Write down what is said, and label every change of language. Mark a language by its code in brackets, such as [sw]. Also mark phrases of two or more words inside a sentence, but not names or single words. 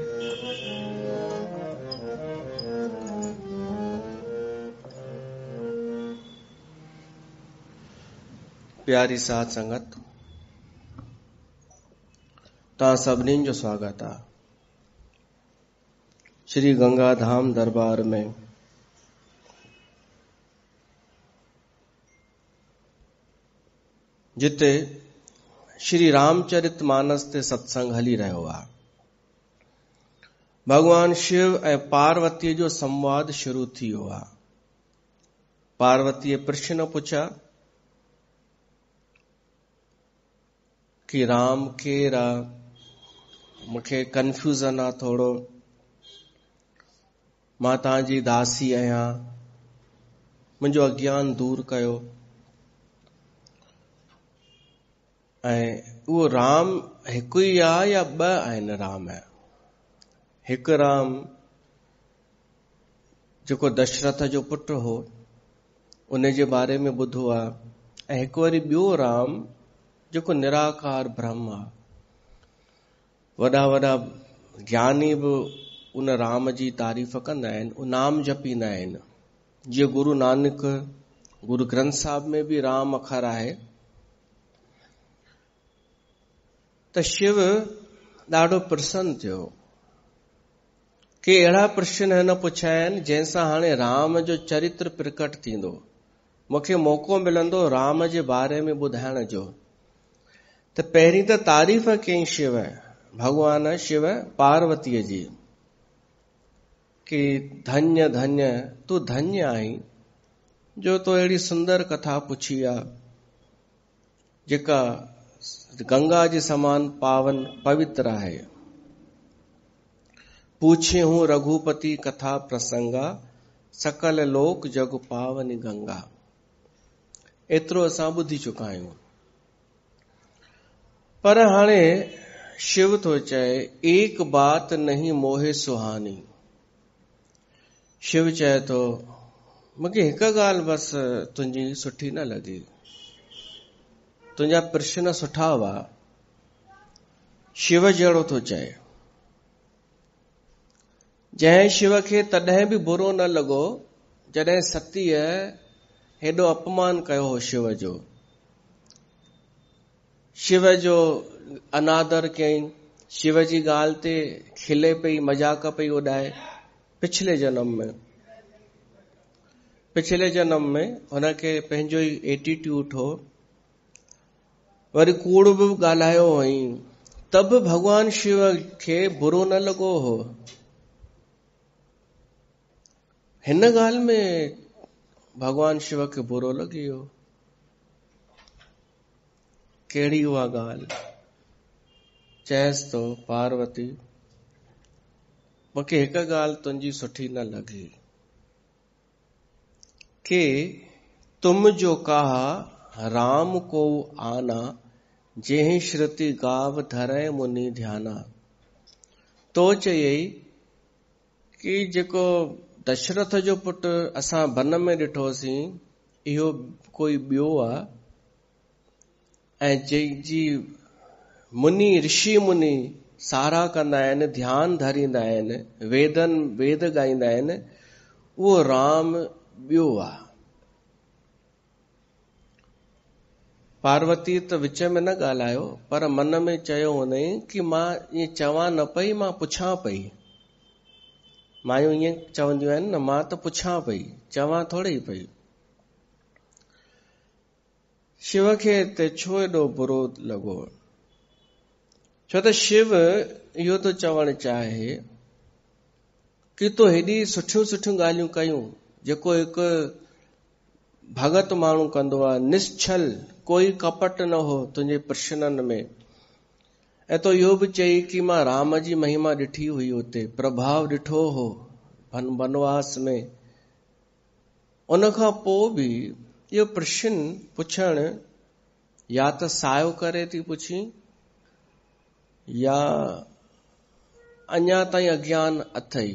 [sd] प्यारी साध संगत, ता सभिनी जो स्वागत आहे श्री गंगा धाम दरबार में। जिते श्री रामचरित मानस ते सत्संग हली रहियो आहे। भगवान शिव ऐं पार्वती जो संवाद शुरू थियो आहे। पार्वतीअ प्रश्न पुछा कि राम केरु आहे, मूंखे कंफ्यूजन आहे थोड़ो, मां तव्हांजी दासी आहियां, मुंहिंजो अज्ञान दूर कयो। ऐं उहो राम हिकु ई आहे या ॿ आहिनि राम? हिकु राम जेको दशरथ जो पुटु हो उन जे बारे में ॿुधो आहे, ऐं हिकु वरी ॿियो राम जेको निराकार ब्रह्म आहे। वॾा वॾा ज्ञानी बि उन राम जी तारीफ़ कंदा आहिनि, उन नाम जपींदा आहिनि। जीअं गुरु नानक गुरु ग्रंथ साहिब में बि राम अखर आहे। त शिव ॾाढो प्रसन्न थियो कि अहिड़ा प्रश्न हिन पुछिया आहिनि जंहिंसां हाणे राम जो चरित्र प्रकट थींदो। मूंखे मौक़ो मिलंदो राम जे बारे में ॿुधाइण जो। त पहिरीं त तारीफ़ कयईं शिव, भगवान शिव पार्वतीअ जी, कि धन्य धन्य तूं धन्य आहीं जो तो अहिड़ी सुंदर कथा पुछी आहे जेका गंगा जे समान पावन पवित्र आहे। [awa] पूछे हूं रघुपति कथा प्रसंगा, सकल लोक जग पावनी गंगा। [sd] एतिरो असां ॿुधी चुका आहियूं। पर हाणे शिव थो चए, [awa] एक बात नहीं मोहे सुहानी। [sd] शिव चए थो, मूंखे हिकु ॻाल्हि बसि तुंहिंजी सुठी न लॻी, तुंहिंजा प्रश्न सुठा हुआ। शिव जहिड़ो थो चए, जंहिं शिव खे तॾहिं बि बुरो न लॻो जॾहिं सतीअ हेॾो अपमान कयो हो शिव जो। शिव जो अनादर कयईं, शिव जी ॻाल्हि ते खिले पई, मजाक पई उॾाए। पिछले जन्म में हुनखे पंहिंजो ई एटीट्यूड हो। वरी कूड़ बि ॻाल्हायो हुअईं, तब भगवान शिव खे बुरो न लॻो हो। हिन ॻाल्हि में भगवान शिव खे बुरो लॻी वियो। कहिड़ी उहा ॻाल्हि? चएसि तो, पार्वती मूंखे हिकु ॻाल्हि तुंहिंजी सुठी न लॻी कि [awa] तुम जो कहा राम को आना, जंहिं श्रुति गाव धरै मुनि ध्याना। [sd] तो चयई कि जेको दशरथ जो पुटु असां वन में ॾिठोसीं, इहो कोई ॿियो आहे, ऐं जंहिंजी मुनि ऋषि मुनि सारा कंदा आहिनि, ध्यानु धरींदा आहिनि, वेद ॻाईंदा आहिनि, उहो राम ॿियो आहे। पार्वती त विच में न ॻाल्हायो, पर मन में चयो हुनई कि मां ईअं चवां न पई, मां पुछां पई। मायूं ईअं चवंदियूं आहिनि न, मां त पुछां पई, चवां थोड़ी पई। शिव खे हिते छो एॾो बुरो लॻो? छो त शिव इहो तो चवणु चाहे कि तो हेॾी सुठियूं सुठियूं ॻाल्हियूं कयूं, जेको हिकु भगत माण्हू कंदो आहे, निश्चल, कोई कपट न हो तुंहिंजे प्रश्ननि में। ऐं तो इहो बि चई कि मां राम जी महिमा ॾिठी हुई, उते प्रभाव ॾिठो हो वनवास में। उन खां पोइ बि इहो प्रश्न पुछणु या त सायो करे थी पुछी, या अञा ताईं अज्ञान अथई।